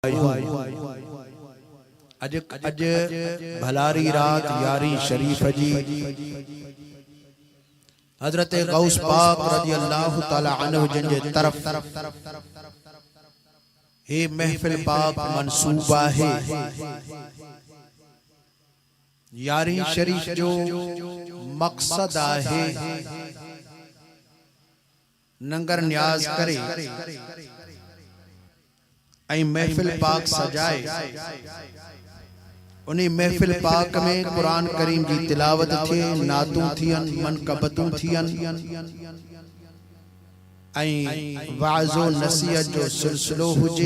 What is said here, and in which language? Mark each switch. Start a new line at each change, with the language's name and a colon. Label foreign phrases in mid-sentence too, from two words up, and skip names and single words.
Sindhi: اڄ ڀلاري رات ياري شريف جي حضرت غوث پاڪ
Arabic: رضي الله تعالى عنه
Sindhi: جن جي طرف هي محفل پاڪ منسوبا هي. ياري شريف جو مقصد هي لنگر نياز ڪري ۽ محفل پاڪ سجائي. انهيءَ محفل پاڪ ۾ قرآن ڪريم جي تلاوت ٿئي، نعتون ٿين، منقبتون ٿين ۽ وعظ و نصيحت جو سلسلو هجي.